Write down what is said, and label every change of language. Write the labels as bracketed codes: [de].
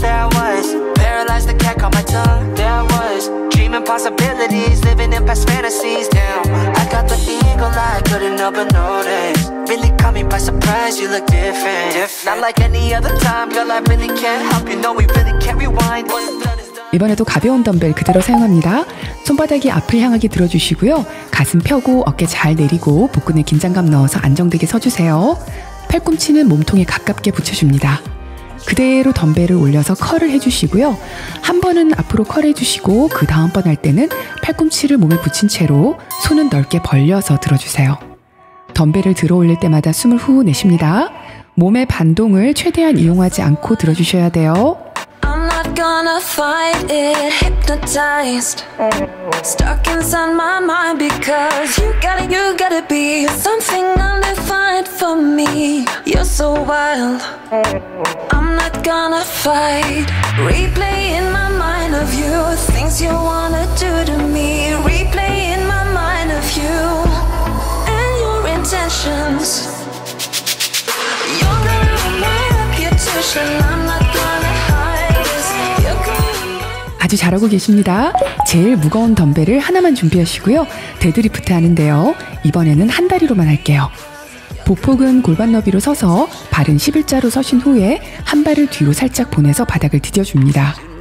[en] There was paralyzed, the cat caught my tongue. There was dreaming possibilities, living in past fantasies. Damn, I got the eagle eye, couldn't help but notice. Really caught me by surprise, you look different. Not like any other time, girl, I really can't help you. No, we really can't rewind. What's done is done. [ko] 이번에도 가벼운 덤벨 그대로 사용합니다. 손바닥이 앞을 향하게 들어주시고요. 가슴 펴고 어깨 잘 내리고 복근에 긴장감 넣어서 안정되게 서주세요. 팔꿈치는 몸통에 가깝게 붙여줍니다. 그대로 덤벨을 올려서 컬을 해주시고요. 한 번은 앞으로 컬 해주시고 그 다음번 할 때는 팔꿈치를 몸에 붙인 채로 손은 넓게 벌려서 들어주세요. 덤벨을 들어 올릴 때마다 숨을 후 내쉽니다. 몸의 반동을 최대한 이용하지 않고 들어주셔야 돼요. [en] I'm not gonna fight it, hypnotized, stuck inside my mind because you gotta be something undefined for me. You're so wild. I'm not gonna fight, replay in my mind of you, things you wanna do to me, replay in my mind of you and your intentions. You're gonna ruin my reputation. I'm not gonna hide this. You're gonna... [ko] 아주 잘하고 계십니다. 제일 무거운 덤벨을 하나만 준비하시고요. 데드리프트 하는데요. 이번에는 한 다리로만 할게요. 보폭은 골반 너비로 서서 발은 11자로 서신 후에 한 발을 뒤로 살짝 보내서 바닥을 디뎌줍니다.